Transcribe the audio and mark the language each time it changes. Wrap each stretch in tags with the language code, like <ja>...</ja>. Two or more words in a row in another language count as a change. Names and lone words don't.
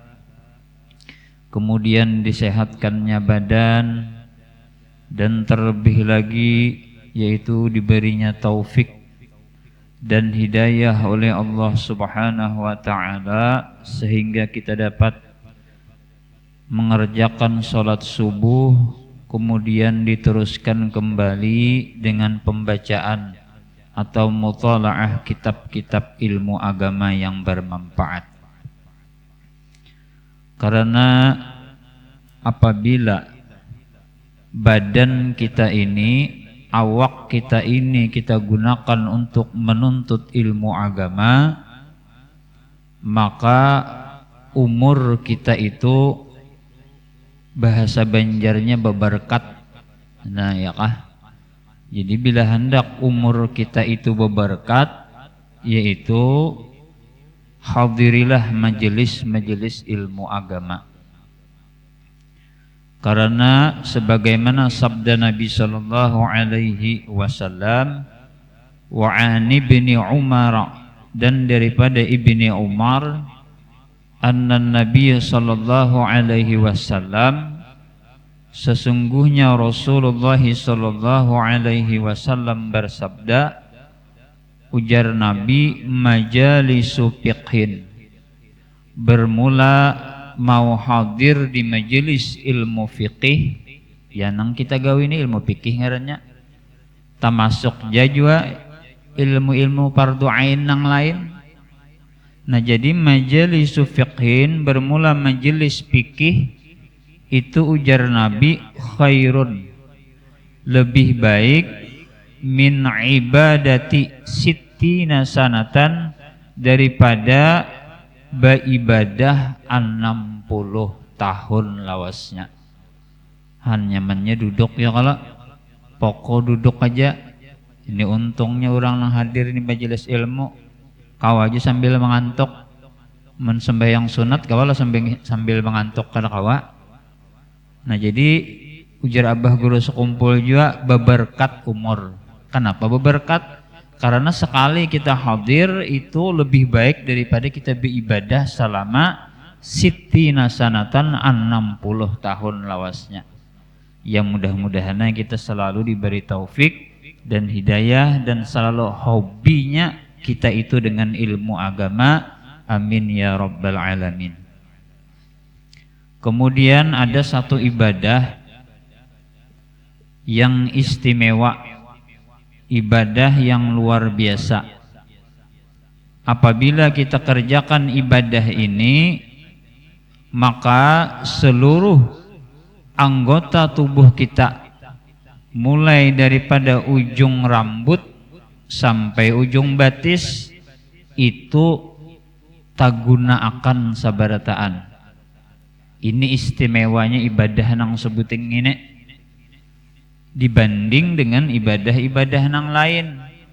<id>kemudian disehatkannya badan, dan terlebih lagi yaitu diberinya taufik dan hidayah oleh Allah Subhanahu wa Ta'ala sehingga kita dapat mengerjakan sholat subuh, kemudian diteruskan kembali dengan pembacaan atau mutalaah kitab-kitab ilmu agama yang bermanfaat. Karena apabila badan kita ini, awak kita ini kita gunakan untuk menuntut ilmu agama, maka umur kita itu bahasa Banjarnya beberkat.</id> <bjn>Nah ya kah?</bjn> <id>Jadi bila hendak umur kita itu beberkat, yaitu hadirilah majelis-majelis ilmu agama. Karena sebagaimana sabda Nabi sallallahu alaihi wasallam,</id> <ar>وعن ابن عمر,</ar> <id>dan daripada ibni Umar,</id> <ar>أن النبي</ar> <id>sallallahu alaihi wasallam, sesungguhnya Rasulullah sallallahu alaihi wasallam bersabda, ujar Nabi,</id> <ar>مجالس فقه,</ar> <id>bermula mau hadir di majelis ilmu fiqih,</id> <bjn>ya nang kita gawe ini ilmu fiqih ngarannya,</bjn> <id>termasuk jajwa ilmu-ilmu fardu ain nang lain. Nah jadi</id> <ar>مجالس فقه,</ar> <id>bermula majelis fikih itu ujar Nabi, khairun, lebih baik,</id> <ar>من عبادة ستين سنة,</ar> <bjn>daripada beribadah 60 tahun lawasnya.</bjn> <id>Nyamannya duduk ya, kalau pokok duduk aja.</id> <bjn>Ini untungnya orang yang hadir di majelis ilmu, kau aja sambil mengantuk, mensembahyang sunat kau lah sambil mengantuk kada kawa. Nah jadi ujar abah guru sekumpul juga beberkat umur. Kenapa beberkat? Karena sekali kita hadir itu lebih baik daripada kita beribadah selama</bjn> <ar>ستين سنة,</ar> <bjn>60 tahun lawasnya.</bjn> <id>Yang mudah-mudahan kita selalu diberi taufik dan hidayah, dan selalu hobinya kita itu dengan ilmu agama.</id> <ar>آمين يا رب العالمين.</ar> <id>Kemudian ada satu ibadah yang istimewa, ibadah yang luar biasa.</id> <bjn>Apabila kita kerjakan ibadah ini, maka seluruh anggota tubuh kita, mulai daripada ujung rambut sampai ujung batis, itu taguna akan sabarataan. Ini istimewanya ibadah nang sebuting ini dibanding dengan ibadah-ibadah nang lain.</bjn>